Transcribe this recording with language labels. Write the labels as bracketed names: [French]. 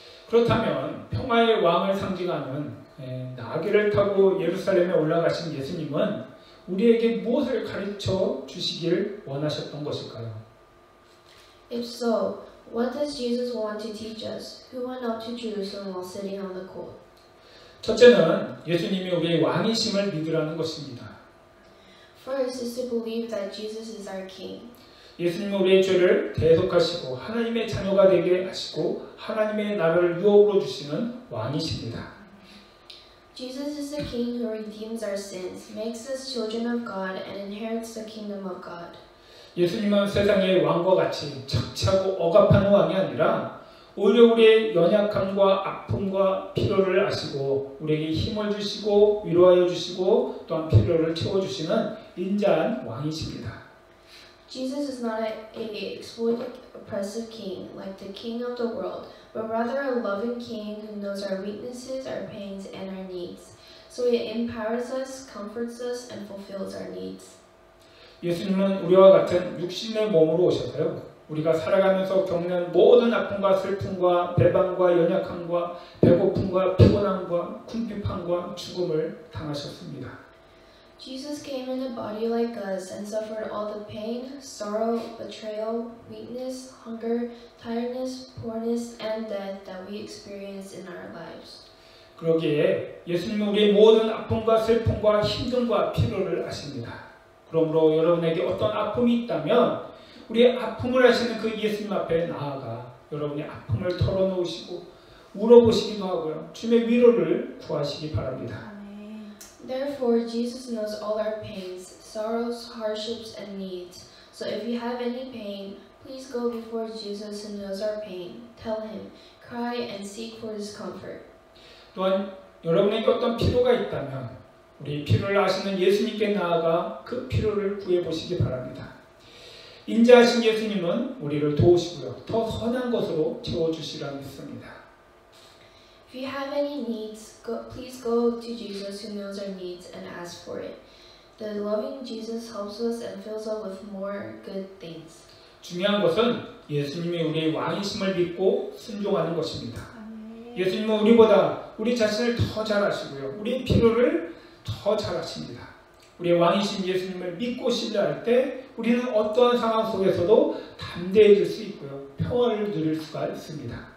[Korean] 그렇다면 평화의 왕을 상징하는 나귀를 타고 예루살렘에 올라가신 예수님은 우리에게 무엇을 가르쳐 주시길 원하셨던 것일까요? [English] If so, what does Jesus want to teach us, who went up to Jerusalem while sitting on the colt? [Korean] 첫째는 예수님이 우리의 왕이심을 믿으라는 것입니다. [English] First is to believe that Jesus is our King. [Korean] 예수님은 우리의 죄를 대속하시고 하나님의 자녀가 되게 하시고 하나님의 나라를 유업으로 주시는 왕이십니다. [English] Jesus is the King who redeems our sins, makes us children of God, and inherits the kingdom of God. [Korean] 예수님은 세상의 왕과 같이 착취하고 억압하는 왕이 아니라 오히려 우리의 연약함과 아픔과 필요를 아시고 우리에게 힘을 주시고 위로하여 주시고 또한 필요를 채워주시는 인자한 왕이십니다. [English] Jesus is not an exploitive, oppressive king like the king of the world, but rather a loving king who knows our weaknesses, our pains, and our needs. So he empowers us, comforts us, and fulfills our needs. [Korean] 예수님은 우리와 같은 육신의 몸으로 오셔서요. 우리가 살아가면서 겪는 모든 아픔과 슬픔과 배반과 연약함과 배고픔과 피곤함과 궁핍함과 죽음을 당하셨습니다. [English] Jesus came in a body like us and suffered all the pain, sorrow, betrayal, weakness, hunger, tiredness, poorness, and death that we experience in our lives. [Korean] 그러기에 예수님은 우리의 모든 아픔과 슬픔과 힘듦과 필요를 아십니다. 그러므로 여러분에게 어떤 아픔이 있다면 우리의 아픔을 아시는 그 예수님 앞에 나아가 여러분의 아픔을 털어놓으시고 울어보시기도 하고요. 주님의 위로를 구하시기 바랍니다. [English] Therefore, Jesus knows all our pains, sorrows, hardships, and needs. So if you have any pain, please go before Jesus who knows our pain. Tell him, cry, and seek for his comfort. [Korean] 또한 여러분에게 어떤 필요가 있다면 우리 필요를 아시는 예수님께 나아가 그 필요를 구해보시기 바랍니다. 인자하신 예수님은 우리를 도우시고요. 더 선한 것으로 채워주시라 믿습니다. [English] If you have any needs, please go to Jesus who knows our needs and ask for it. The loving Jesus helps us and fills us with more good things. [Korean] 중요한 것은 예수님이 우리의 왕이심을 믿고 순종하는 것입니다. 예수님은 우리보다 우리 자신을 더 잘 아시고요. 우리의 필요를 더 잘 아십니다. 우리의 왕이신 예수님을 믿고 신뢰할 때 우리는 어떠한 상황 속에서도 담대해질 수 있고요. 평화를 누릴 수가 있습니다.